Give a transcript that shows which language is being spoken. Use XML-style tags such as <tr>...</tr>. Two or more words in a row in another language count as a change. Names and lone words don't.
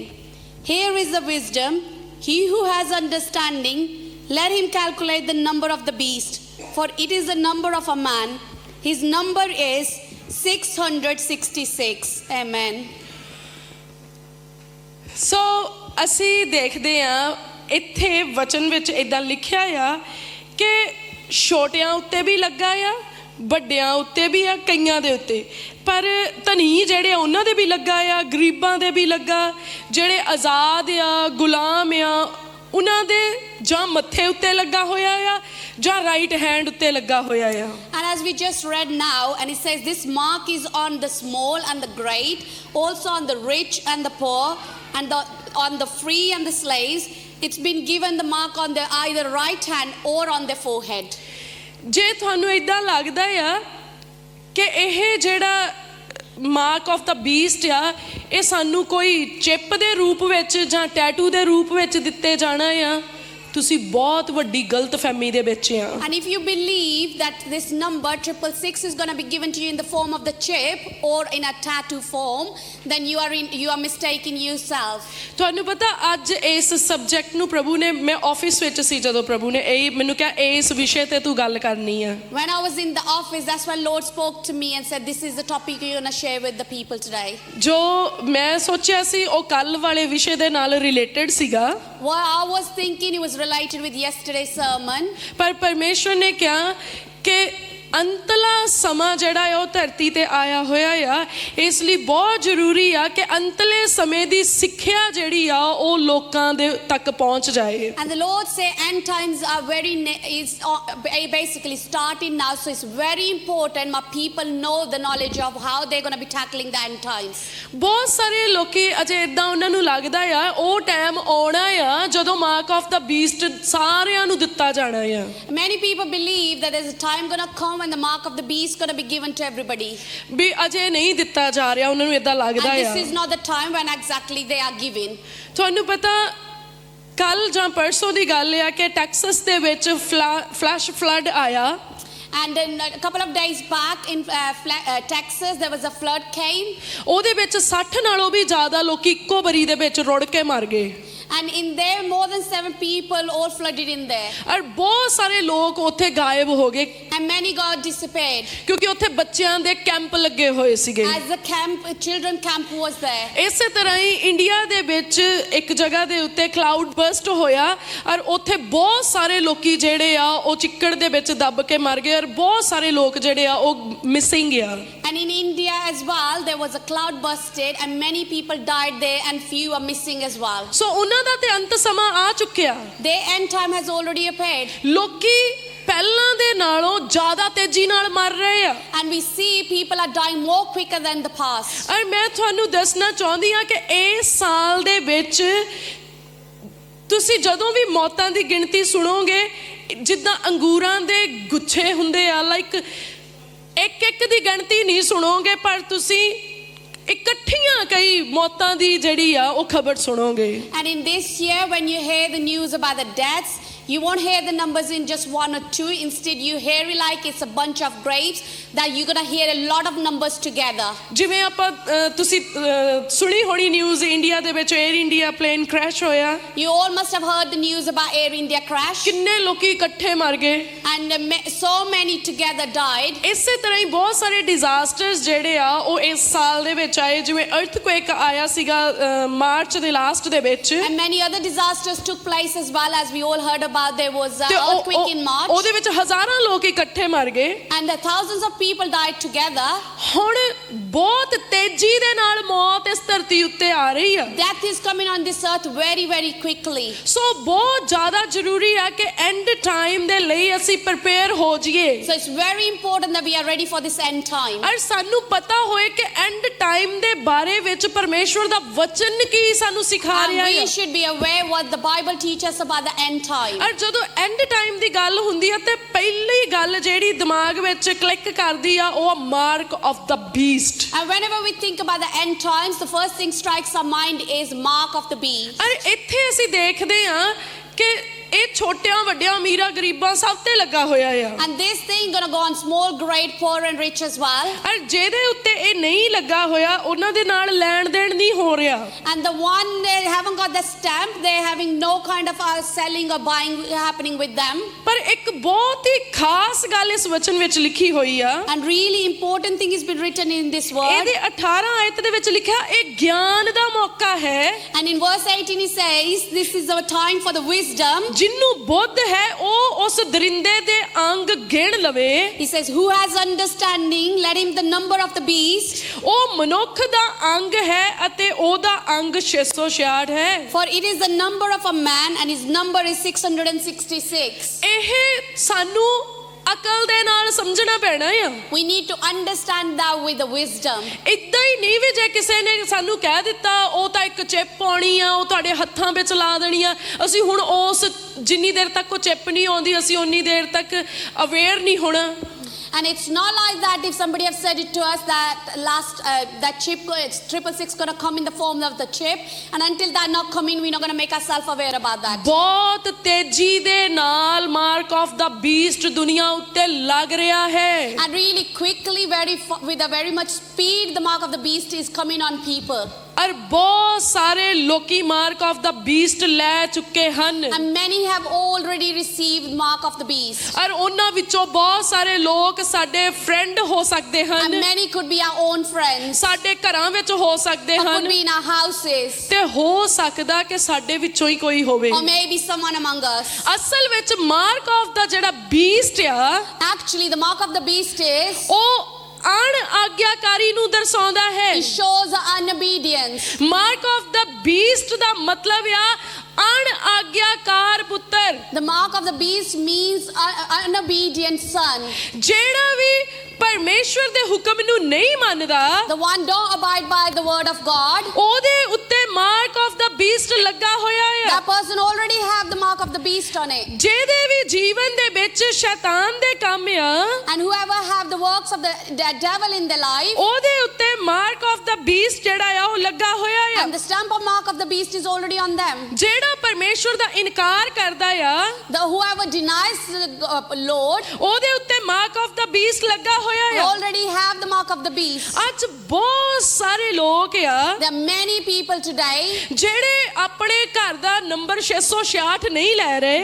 <en>Here is the wisdom. He who has understanding, let him calculate the number of the beast, for it is the number of a man. His number is 666. Amen.</en> <pa>So ਅਸੀਂ ਦੇਖਦੇ ਹਾਂ ਇੱਥੇ ਵਚਨ ਵਿੱਚ ਇਦਾਂ ਲਿਖਿਆ ਆ ਕਿ ਛੋਟਿਆਂ ਉੱਤੇ ਵੀ ਲੱਗਾ ਆ, ਵੱਡਿਆਂ ਉੱਤੇ ਵੀ ਆ, ਕਈਆਂ ਦੇ ਉੱਤੇ, ਪਰ ਧਨੀ ਜਿਹੜੇ ਆ ਉਹਨਾਂ ਦੇ ਵੀ ਲੱਗਾ ਆ, ਗਰੀਬਾਂ ਦੇ ਵੀ ਲੱਗਾ, ਜਿਹੜੇ ਆਜ਼ਾਦ ਆ, ਗੁਲਾਮ ਆ, ਉਹਨਾਂ ਦੇ ਜਾਂ ਮੱਥੇ ਉੱਤੇ ਲੱਗਾ ਹੋਇਆ ਆ ਜਾਂ</pa> <en>right hand</en> <pa>ਉੱਤੇ ਲੱਗਾ ਹੋਇਆ ਆ।</pa> <en>And as we just read now, and it says this mark is on the small and the great, also on the rich and the poor, and on the free and the slaves. It's been given the mark on their either right hand or on their forehead.</en> <pa>ਜੇ ਤੁਹਾਨੂੰ ਇਦਾਂ ਲੱਗਦਾ ਆ ਕਿ ਇਹ ਜਿਹੜਾ</pa> <en>mark of the beast</en> <pa>ਆ ਇਹ ਸਾਨੂੰ ਕੋਈ ਚਿੱਪ ਦੇ ਰੂਪ ਵਿੱਚ ਜਾਂ ਟੈਟੂ ਦੇ ਰੂਪ ਵਿੱਚ ਦਿੱਤੇ ਜਾਣਾ ਆ, ਤੁਸੀਂ ਬਹੁਤ ਵੱਡੀ ਗਲਤਫਹਿਮੀ ਦੇ ਵਿੱਚ ਆ।</pa> <en>And if you believe that this number 666 is going to be given to you in the form of the chip or in a tattoo form, then you are mistaking yourself.</en> <pa>ਤੁਹਾਨੂੰ ਪਤਾ ਅੱਜ ਇਸ ਸਬਜੈਕਟ ਨੂੰ ਪ੍ਰਭੂ ਨੇ, ਮੈਂ ਆਫਿਸ ਵਿੱਚ ਸੀ ਜਦੋਂ ਪ੍ਰਭੂ ਨੇ ਇਹ ਮੈਨੂੰ ਕਿਹਾ ਇਸ ਵਿਸ਼ੇ ਤੇ ਤੂੰ ਗੱਲ ਕਰਨੀ ਆ।</pa> <en>When I was in the office, that's when Lord spoke to me and said, this is the topic you're going to share with the people today.</en> <pa>ਜੋ ਮੈਂ ਸੋਚਿਆ ਸੀ ਉਹ ਕੱਲ ਵਾਲੇ ਵਿਸ਼ੇ ਦੇ ਨਾਲ ਰਿਲੇਟਡ ਸੀਗਾ।</pa> <en>What I was thinking, it was related with yesterday's sermon.</en> <pa>ਪਰ ਪਰਮੇਸ਼ਵਰ ਨੇ ਕਿਹਾ ਕਿ ਅੰਤਲਾ ਸਮਾਂ ਜਿਹੜਾ ਹੈ ਉਹ ਧਰਤੀ ਤੇ ਆਇਆ ਹੋਇਆ ਆ, ਇਸ ਲਈ ਬਹੁਤ ਜ਼ਰੂਰੀ ਆ ਕਿ ਅੰਤਲੇ ਸਮੇਂ ਦੀ ਸਿੱਖਿਆ ਜਿਹੜੀ ਆ ਉਹ ਲੋਕਾਂ ਦੇ ਤੱਕ ਪਹੁੰਚ ਜਾਏ।</pa> <en>And the Lord say end times are basically starting now, so it's very important my people know the knowledge of how they're going to be tackling the end times.</en> <pa>ਬਹੁਤ ਸਾਰੇ ਲੋਕੀ ਅਜੇ ਇਦਾਂ ਉਹਨਾਂ ਨੂੰ ਲੱਗਦਾ ਆ ਉਹ ਟਾਈਮ ਆਉਣਾ ਆ ਜਦੋਂ</pa> <en>mark of the beast</en> <pa>ਸਾਰਿਆਂ ਨੂੰ ਦਿੱਤਾ ਜਾਣਾ ਆ।</pa> <en>Many people believe that there's a time going to come when the mark of the beast going to be given to everybody.</en> <pa>ਵੀ ਅਜੇ ਨਹੀਂ ਦਿੱਤਾ ਜਾ ਰਿਹਾ, ਉਹਨਾਂ ਨੂੰ ਇਦਾਂ ਲੱਗਦਾ ਆ।</pa> <en>And this is not the time when exactly they are given.</en> <pa>ਤੁਹਾਨੂੰ ਪਤਾ ਕੱਲ ਜਾਂ ਪਰਸੋਂ ਦੀ ਗੱਲ ਆ ਕਿ ਟੈਕਸਸ ਦੇ ਵਿੱਚ</pa> <en>flash flood</en> <pa>ਆਇਆ।</pa> <en>And then a couple of days back in Texas there was a flood came.</en> <pa>ਉਹਦੇ ਵਿੱਚ 60 ਨਾਲੋਂ ਵੀ ਜ਼ਿਆਦਾ ਲੋਕੀ ਇੱਕੋ ਵਾਰੀ ਦੇ ਵਿੱਚ ਰੁੜ ਕੇ ਮਰ ਗਏ।</pa> <en>And in there more than 7 people all flooded in there.</en> <pa>ਔਰ ਬਹੁਤ ਸਾਰੇ ਲੋਕ ਉੱਥੇ ਗਾਇਬ ਹੋ ਗਏ।</pa> <en>And many got disappeared.</en> <pa>ਕਿਉਂਕਿ ਉੱਥੇ ਬੱਚਿਆਂ ਦੇ ਕੈਂਪ ਲੱਗੇ ਹੋਏ ਸੀਗੇ।</pa> <en>As the children camp was there.</en> <pa>ਇਸੇ ਤਰ੍ਹਾਂ ਹੀ ਇੰਡੀਆ ਦੇ ਵਿੱਚ ਇੱਕ ਜਗ੍ਹਾ ਦੇ ਉੱਤੇ</pa> <en>cloud burst</en> <pa>ਹੋਇਆ ਔਰ ਉੱਥੇ ਬਹੁਤ ਸਾਰੇ ਲੋਕੀ ਜਿਹੜੇ ਆ ਉਹ ਚਿੱਕੜ ਦੇ ਵਿੱਚ ਦੱਬ ਕੇ ਮਰ ਗਏ ਔਰ ਬਹੁਤ ਸਾਰੇ ਲੋਕ ਜਿਹੜੇ ਆ ਉਹ ਮਿਸਿੰਗ ਆ।</pa> <en>And in India as well there was a cloud bursted and many people died there and few are missing as well.</en> <pa>So ਉਹਨਾਂ ਦਾ ਤੇ ਅੰਤ ਸਮਾਂ ਆ ਚੁੱਕਿਆ।</pa> <en>Their end time has already appeared.</en> <pa>ਲੋਕੀ ਪਹਿਲਾਂ ਦੇ ਨਾਲੋਂ ਜ਼ਿਆਦਾ ਤੇਜ਼ੀ ਨਾਲ ਮਰ ਰਹੇ ਆ।</pa> <en>And we see people are dying more quicker than the past.</en> <pa>ਔਰ ਮੈਂ ਤੁਹਾਨੂੰ ਦੱਸਣਾ ਚਾਹੁੰਦੀ ਹਾਂ ਕਿ ਇਸ ਸਾਲ ਦੇ ਵਿੱਚ ਤੁਸੀਂ ਜਦੋਂ ਵੀ ਮੌਤਾਂ ਦੀ ਗਿਣਤੀ ਸੁਣੋਗੇ ਜਿੱਦਾਂ ਅੰਗੂਰਾਂ ਦੇ ਗੁੱਛੇ ਹੁੰਦੇ ਆ, ਲਾਈਕ ਇੱਕ ਇੱਕ ਦੀ ਗਿਣਤੀ ਨਹੀਂ ਸੁਣੋਗੇ ਪਰ ਤੁਸੀਂ ਇਕੱਠੀਆਂ ਕਈ ਮੌਤਾਂ ਦੀ ਜਿਹੜੀ ਆ ਉਹ ਖਬਰ ਸੁਣੋਗੇ।</pa> <en>And in this year when you hear the news about the deaths, you won't hear the numbers in just 1 or 2. Instead you hear it like it's a bunch of graves, that you're going to hear a lot of numbers together.</en> <pa>ਜਿਵੇਂ ਆਪਾਂ ਤੁਸੀਂ ਸੁਣੀ ਹੋਣੀ ਨਿਊਜ਼ ਇੰਡੀਆ ਦੇ ਵਿੱਚ 에ਅਰ ਇੰਡੀਆ</pa> <en>plane crash</en> <pa>ਹੋਇਆ।</pa> <en>You all must have heard the news about Air India crash.</en> <pa>ਕਿੰਨੇ ਲੋਕੀ ਇਕੱਠੇ ਮਰ ਗਏ।</pa> <en>And so many together died.</en> <pa>ਇਸੇ ਤਰ੍ਹਾਂ ਹੀ ਬਹੁਤ ਸਾਰੇ ਡਿਜ਼ਾਸਟਰਸ ਜਿਹੜੇ ਆ ਉਹ ਇਸ ਸਾਲ ਦੇ ਵਿੱਚ ਆਏ, ਜਿਵੇਂ ਅਰਥਕੁਏਕ ਆਇਆ ਸੀਗਾ ਮਾਰਚ ਦੇ ਲਾਸਟ ਦੇ ਵਿੱਚ।</pa> <en>And many other disasters took place as well, as we all heard about. There was an earthquake in March.</en> <pa>ਉਹਦੇ ਵਿੱਚ ਹਜ਼ਾਰਾਂ ਲੋਕ ਇਕੱਠੇ ਮਰ ਗਏ।</pa> <en>And the thousands of people died together.</en> <pa>ਹੁਣ ਬਹੁਤ ਤੇਜ਼ੀ ਤੇਜ਼ੀ ਦੇ ਨਾਲ ਮੌਤ ਇਸ ਧਰਤੀ ਉੱਤੇ ਆ ਰਹੀ ਆ।</pa> <en>Death is coming on this earth very, very quickly.</en> <pa>ਸੋ ਬਹੁਤ ਜ਼ਿਆਦਾ ਜ਼ਰੂਰੀ ਹੈ ਕਿ</pa> <en>end time</en> <pa>ਦੇ ਲਈ ਅਸੀਂ ਪ੍ਰਪੇਅਰ ਹੋ ਜਾਈਏ।</pa> <en>So it's very important that we are ready for this end time.</en> <pa>ਔਰ ਸਾਨੂੰ ਪਤਾ ਹੋਏ ਕਿ</pa> <en>end time</en> <pa>ਦੇ ਬਾਰੇ ਵਿੱਚ ਪਰਮੇਸ਼ਵਰ ਦਾ ਵਚਨ ਕੀ ਸਾਨੂੰ ਸਿਖਾ</pa> <en>And</en> <pa>ਰਿਹਾ ਹੈ।</pa> <en>we should be aware what the Bible teaches about the end time.</en> <pa>ਔਰ ਜਦੋਂ</pa> <en>end time</en> <pa>ਦੀ ਗੱਲ ਹੁੰਦੀ ਹੈ ਤੇ ਪਹਿਲੀ ਗੱਲ ਜਿਹੜੀ ਦਿਮਾਗ ਵਿੱਚ ਕਲਿੱਕ ਕਰਦੀ ਆ ਉਹ</pa> <en>mark of the beast. And whenever we think about the end times, the first thing strikes our mind is mark of the beast.</en> <pa>ਔਰ ਇੱਥੇ ਅਸੀਂ ਦੇਖਦੇ ਹਾਂ ਕਿ ਇਹ ਛੋਟਿਆਂ ਵੱਡਿਆਂ ਅਮੀਰਾਂ ਗਰੀਬਾਂ ਸਭ ਤੇ ਲੱਗਾ ਹੋਇਆ ਆ।</pa> <en>And this thing gonna go on small, great, poor and rich as well.</en> <pa>ਔਰ ਜਿਹਦੇ ਉੱਤੇ ਇਹ ਨਹੀਂ ਲੱਗਾ ਹੋਇਆ ਉਹਨਾਂ ਦੇ ਨਾਲ ਲੈਣ ਦੇਣ ਨਹੀਂ ਹੋ ਰਿਹਾ।</pa> <en>And the one that haven't got the stamp, they're having no kind of selling or buying happening with them.</en> <pa>ਪਰ ਇੱਕ ਬਹੁਤ ਹੀ ਖਾਸ ਗੱਲ ਇਸ ਵਚਨ ਵਿੱਚ ਲਿਖੀ ਹੋਈ ਆ।</pa> <en>And really important thing has been written in this word.</en> <pa>ਇਹਦੇ 18 ਆਇਤ ਦੇ ਵਿੱਚ ਲਿਖਿਆ ਇਹ ਗਿਆਨ ਦਾ ਮੌਕਾ ਹੈ।</pa> <en>And in verse 18 he says, this is a time for the wisdom.</en> <pa>ਜਿਹਨੂੰ ਬੁੱਧ ਹੈ ਉਹ ਉਸ ਦਰਿੰਦੇ ਦੇ ਅੰਗ ਗਿਣ ਲਵੇ।</pa> <en>He says, who has understanding, let him the number of the beast.</en> <pa>ਉਹ ਮਨੁੱਖ ਦਾ ਅੰਗ ਹੈ ਅਤੇ ਉਹਦਾ ਅੰਗ 666 ਹੈ।</pa> <en>For it is the number of a man and his number is 666.</en> <pa>ਇਹ ਸਾਨੂੰ ਅਕਲ ਦੇ ਨਾਲ ਸਮਝਣਾ ਪੈਣਾ ਆ।</pa> <en>We need to understand that with the wisdom.</en> <pa>ਇਦਾਂ ਹੀ ਨਹੀਂ ਵੀ ਜੇ ਕਿਸੇ ਨੇ ਸਾਨੂੰ ਕਹਿ ਦਿੱਤਾ ਉਹ ਤਾਂ ਇੱਕ ਚਿਪ ਪਾਉਣੀ ਆ ਉਹ ਤੁਹਾਡੇ ਹੱਥਾਂ ਵਿੱਚ ਲਾ ਦੇਣੀ ਆ ਅਸੀਂ ਹੁਣ ਉਸ ਜਿੰਨੀ ਦੇਰ ਤੱਕ ਉਹ ਚਿਪ ਨਹੀਂ ਆਉਂਦੀ ਅਸੀਂ ਉਨੀ ਦੇਰ ਤੱਕ ਅਵੇਅਰ ਨਹੀਂ ਹੋਣਾ।</pa> <en>And it's not like that if somebody have said it to us that that chip, it's 666 going to come in the form of the chip, and until that not coming, we're not going to make ourselves aware about that.</en> <pa>ਬਹੁਤ ਤੇਜ਼ੀ ਦੇ ਨਾਲ</pa> <en>mark of the beast</en> <pa>ਦੁਨੀਆ ਉੱਤੇ ਲੱਗ ਰਿਹਾ ਹੈ।</pa> <en>And really quickly, with a very much speed, the mark of the beast is coming on people.</en> <pa>ਔਰ ਬਹੁਤ ਸਾਰੇ ਲੋਕੀ</pa> <en>mark of the beast</en> <pa>ਲੈ ਚੁੱਕੇ ਹਨ।</pa> <en>And many have already received mark of the beast.</en> <pa>ਔਰ ਉਹਨਾਂ ਵਿੱਚੋਂ ਬਹੁਤ ਸਾਰੇ ਲੋਕ ਸਾਡੇ ਫਰੈਂਡ ਹੋ ਸਕਦੇ</pa> <en>And</en> <pa>ਹਨ।</pa> <en>many could be our own friends.</en> <pa>ਸਾਡੇ ਘਰਾਂ ਵਿੱਚ ਹੋ ਸਕਦੇ</pa> <en>Or could</en> <pa>ਹਨ</pa> <en>be in our houses.</en> <pa>ਤੇ ਹੋ ਸਕਦਾ ਕਿ ਸਾਡੇ ਵਿੱਚੋਂ ਹੀ ਕੋਈ ਹੋਵੇ।</pa> <en>Or maybe someone among us.</en> <pa>ਅਸਲ ਵਿੱਚ</pa> <en>mark of the</en> <pa>ਜਿਹੜਾ ਬੀਸਟ ਆ</pa> <en>Actually, the mark of the beast is,</en> <pa>ਉਹ ਅਣ ਆਗਿਆਕਾਰੀ ਨੂੰ ਦਰਸਾਉਂਦਾ ਹੈ।</pa> <en>it shows unobedience. mark of the beast</en> <pa>ਦਾ ਮਤਲਬ ਆ ਅਣ ਆਗਿਆਕਾਰ ਪੁੱਤਰ।</pa> <en>The mark of the beast means unobedient son.</en> <pa>ਜਿਹੜਾ ਵੀ ਪਰਮੇਸ਼ਵਰ ਦੇ ਹੁਕਮ ਨੂੰ ਨਹੀਂ ਮੰਨਦਾ</pa> <en>The one don't abide by the word of God.</en> <pa>ਉਹਦੇ ਉੱਤੇ</pa> <en>mark of the beast</en> <pa>ਲੱਗਾ ਹੋਇਆ ਆ।</pa> <en>That person already have the mark of the beast on it.</en> <pa>ਜਿਹਦੇ ਵੀ ਜੀਵਨ ਦੇ ਵਿੱਚ ਸ਼ੈਤਾਨ ਦੇ ਕੰਮ ਆ</pa> <en>And whoever have the works of the devil in their life,</en> <pa>ਉਹਦੇ ਉੱਤੇ</pa> <en>mark of the beast</en> <pa>ਜਿਹੜਾ ਆ ਉਹ ਲੱਗਾ ਹੋਇਆ ਆ।</pa> <en>and the stamp of mark of the beast is already on them.</en> <pa>ਜਿਹੜਾ ਪਰਮੇਸ਼ਵਰ ਦਾ ਇਨਕਾਰ ਕਰਦਾ ਆ</pa> <en>Whoever denies the Lord,</en> <pa>ਉਹਦੇ ਉੱਤੇ</pa> <en>mark of the beast</en> <pa>ਲੱਗਾ ਹੋਇਆ</pa> <en>they</en> <pa>ਆ।</pa> <en>already have the mark of the beast.</en> <pa>ਅੱਜ ਬਹੁਤ ਸਾਰੇ ਲੋਕ ਆ</pa> <en>There are many people today,</en> <pa>ਜਿਹੜੇ ਆਪਣੇ ਘਰ ਦਾ ਨੰਬਰ 666 ਨਹੀਂ ਲੈ ਰਹੇ</pa>